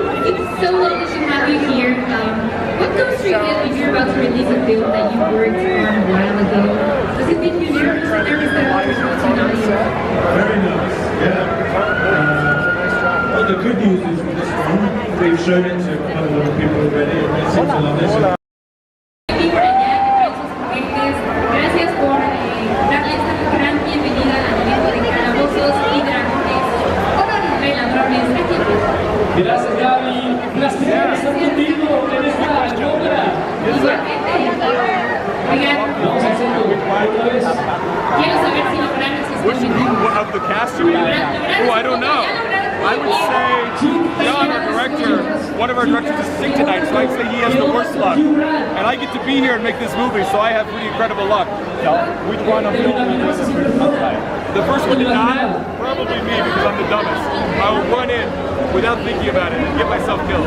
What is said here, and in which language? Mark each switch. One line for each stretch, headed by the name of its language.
English: It's so lovely to have you here. What comes through your head when you're about to release a film that you worked on a while ago? Does it make you nervous that others will not you? Very nice, yeah. Well, the good news is with this one, they've shown it to quite a lot of people already, and they seem to love this.
Spanish: Aquí por allá, que traen sus juguetes. Gracias por darle esta gran bienvenida al elenco de Calabozos y Dragones. Reladrones, aquí. Gracias, Gaby. Placer estar contigo en esta obra. Igualmente. Oigan, Vamos a hacerlo otra vez. quiero saber si lograron sus expectativas.
English: Of the cast you mean? Oh, I don't know. I would say John, our director, one of our directors is sick tonight, so I'd say he has the worst luck. And I get to be here and make this movie, so I have pretty incredible luck. Which one of you is the first one to die? Probably me, because I'm the dumbest. I will run in without thinking about it and get myself killed.